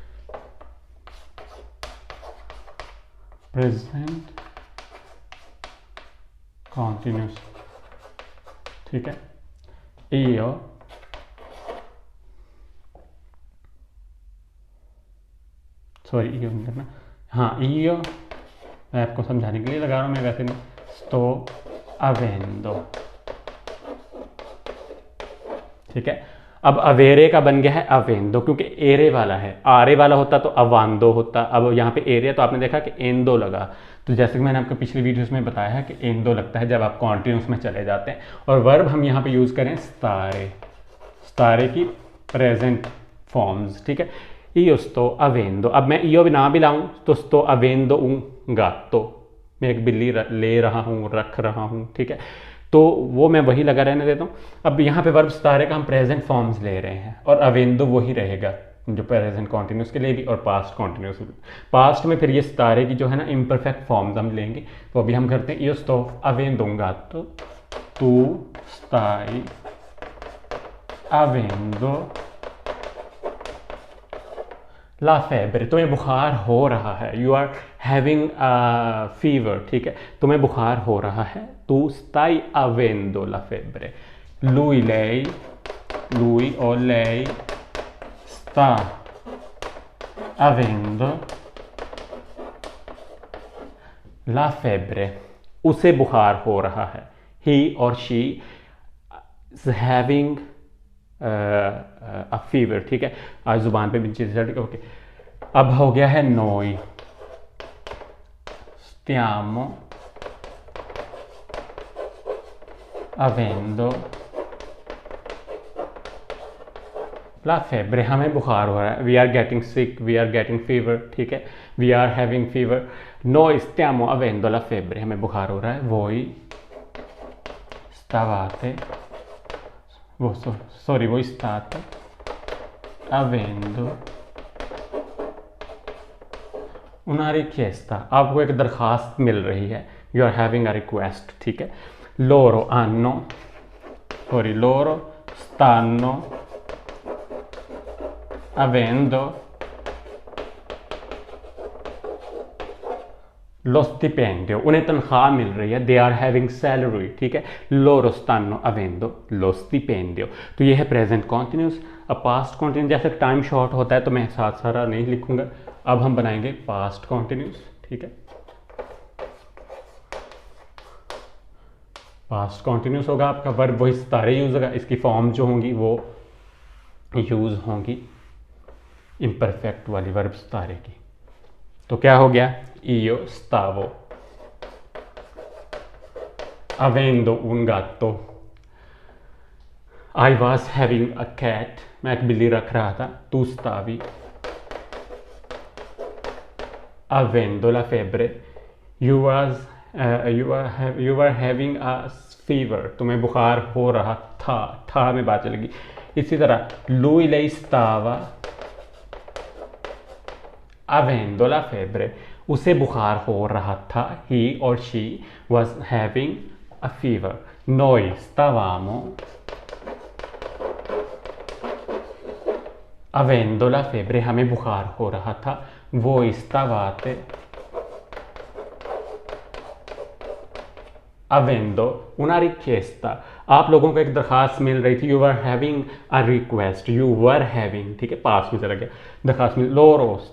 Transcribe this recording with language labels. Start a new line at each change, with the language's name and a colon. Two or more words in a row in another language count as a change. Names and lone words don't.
English: present continuous,
Hindi: ठीक है। io io नहीं करना, हाँ io मैं आपको समझाने के लिए लगा रहा हूँ, मैं वैसे नहीं।
Italian: sto avendo,
Hindi: ठीक है। अब अवेरे का बन गया है अवेंदो, क्योंकि एरे वाला है, आरे वाला होता तो अवांदो होता। अब यहाँ पे एरे तो आपने देखा कि एंदो लगा। तो जैसे कि मैंने आपको पिछली वीडियोस में बताया है कि एंदो लगता है जब आप कॉन्टिन्यूस में चले जाते हैं। और वर्ब हम यहाँ पे यूज़ करें स्तारे की
English: present forms,
Hindi: ठीक है।
Italian: io sto avendo,
Hindi: अब मैं io ना भी लाऊं तो
Italian: sto avendo un gatto,
Hindi: मैं एक बिल्ली ले रहा हूँ, रख रहा हूँ, ठीक है। तो वो मैं वही लगा रहने देता हूँ। अब यहाँ पे वर्ब स्टारे का हम
English: present forms
Hindi: ले रहे हैं और अवेंदो वही रहेगा जो
English: present continuous
Hindi: के लिए भी और
English: past continuous.
Hindi: पास्ट में फिर ये स्टारे की जो है ना
English: imperfect forms
Hindi: हम लेंगे, तो अभी हम करते हैं
Italian: io sto avendo un gatto, tu stai avendo la febbre,
Hindi: तुम्हें बुखार हो रहा है।
English: you are having a fever,
Hindi: ठीक है, तुम्हें बुखार हो रहा है।
Italian: तू stai avendo la febbre, lui o lei sta avendo la febbre,
Hindi: उसे बुखार हो रहा है।
English: he or she is having फीवर,
Hindi: ठीक है। आज जुबान पे भी चीज़, ओके। अब हो गया है
Italian: noi stiamo avendo la febbre,
Hindi: हमें बुखार हो रहा है।
English: we are getting sick, we are getting fever,
Hindi: ठीक है।
English: we are having fever,
Italian: noi stiamo avendo la febbre,
Hindi: हमें बुखार हो रहा है।
Italian: voi stavate voi state avendo una richiesta,
Hindi: आपको एक दरख्वास्त मिल रही है।
English: you are having a request,
Hindi: ठीक है।
Italian: loro stanno avendo lo stipendio,
Hindi: उन्हें तनख्वाह मिल रही है।
English: they are having salary,
Hindi: ठीक है।
Italian: loro stanno avendo lo stipendio।
Hindi: तो ये है
English: present continuous.
Hindi: अब
English: past continuous
Hindi: जैसे
English: time short
Hindi: होता है तो मैं साथ सारा नहीं लिखूंगा। अब हम बनाएंगे
English: past continuous,
Hindi: ठीक है।
English: past continuous
Hindi: होगा आपका, वर्ब वही सारे यूज होगा, इसकी फॉर्म जो होंगी वो यूज़ होंगी इम्परफेक्ट वाली वर्ब स्तारे की। तो क्या हो गया,
Italian: io stavo avendo un gatto,
English: I was having a cat,
Hindi: मैं एक बिल्ली रख रहा था,
Italian: tu stavi avendo la febbre,
English: you were having a fever,
Hindi: तुम्हें बुखार हो रहा था में बात चलेगी। इसी तरह
Italian: lui lei stava avendo la febbre,
Hindi: उसे बुखार हो रहा था, he or she was having a fever,
Italian: noi stavamo avendo la febbre,
Hindi: हमें बुखार हो रहा था,
Italian: voi stavate avendo una richiesta,
Hindi: आप लोगों को एक दरखास्त मिल रही थी,
English: you were having a request, you were having,
Hindi: ठीक है, पास में चला गया, दरखास्त मिल,
Italian: loro